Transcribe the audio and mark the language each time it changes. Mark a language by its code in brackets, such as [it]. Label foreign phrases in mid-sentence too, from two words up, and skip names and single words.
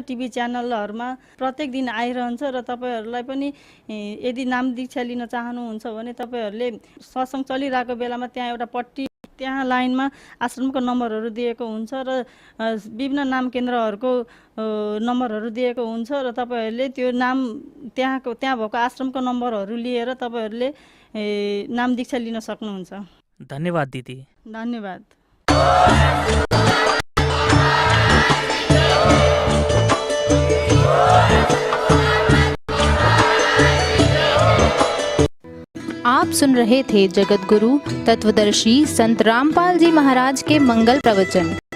[ne] टिभी च्यानलहरूमा प्रत्येक दिन आइरहन्छ र तपाईँहरूलाई पनि यदि नाम दीक्षा लिन चाहनुहुन्छ भने तपाईँहरूले सत्सङ्ग चलिरहेको बेलामा त्यहाँ एउटा पट्टी, त्यहाँ लाइनमा आश्रमको नम्बरहरू दिएको हुन्छ र विभिन्न नाम केन्द्रहरूको नम्बरहरू दिएको हुन्छ र तपाईँहरूले त्यो नाम त्यहाँ भएको आश्रमको नम्बरहरू लिएर तपाईँहरूले नाम दीक्षा लिन सक्नुहुन्छ। धन्यवाद दिदी। धन्यवाद। [hi] आप सुन रहे थे जगत गुरु तत्वदर्शी संत रामपाल जी महाराज के मंगल प्रवचन।